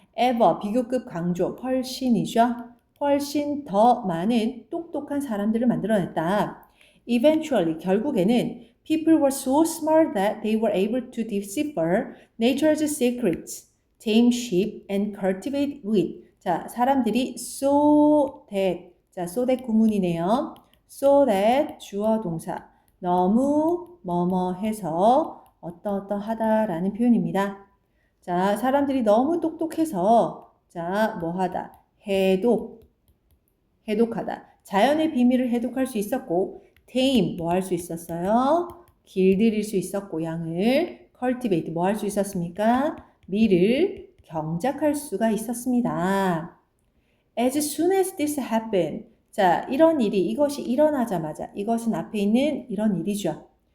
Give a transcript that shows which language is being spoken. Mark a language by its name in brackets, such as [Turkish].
[English] ever, [Korean] 비교급 강조, 훨씬이죠. 훨씬 더 많은 똑똑한 사람들을 만들어냈다. [English] Eventually, [Korean] 결국에는 [English] people were so smart that they were able to decipher nature's secrets, tame sheep, and cultivate wheat. [Korean] 자, 사람들이 [English] so that [Korean] 구문이네요. [English] so that [Korean] 주어 동사. 너무 뭐뭐 해서 어떠하다라는 표현입니다. 자, 사람들이 너무 똑똑해서 자, 뭐하다. 해독하다. 자연의 비밀을 해독할 수 있었고 [English] tame [Korean] 뭐 할 수 있었어요? 길들일 수 있었고 양을 [English] cultivate [Korean] 뭐 할 수 있었습니까? 밀을 경작할 수가 있었습니다. [English] As soon as this happened. [Korean] 자, 이것이 일어나자마자 이것은 앞에 있는 이런 일이죠.